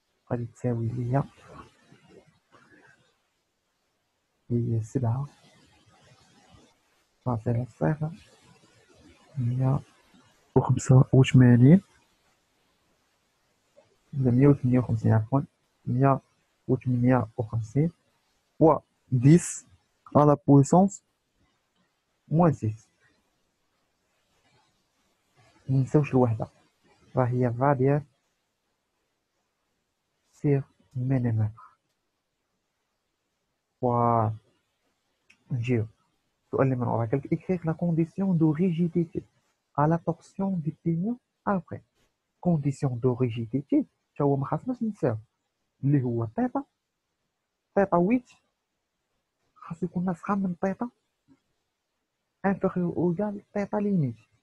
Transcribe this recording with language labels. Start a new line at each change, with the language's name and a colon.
Arabic: غادي تساوي ليا هي 7.0 185 ولا 158 عفوا 158
French: fois 10 à la puissance moins 6.
Arabic: منساوش الوحدة راه هي راديان سير مليمتر. و نجيو السؤال اللي من وراك
French: écrire la condition de rigidité à la torsion du pignon après. condition de rigidité
Arabic: تا هو ما خاصناش ننساو اللي هو تيتا 8 خاصو يكون أصغر من تيتا
French: inférieur ou égal
Arabic: تيتا ليميت.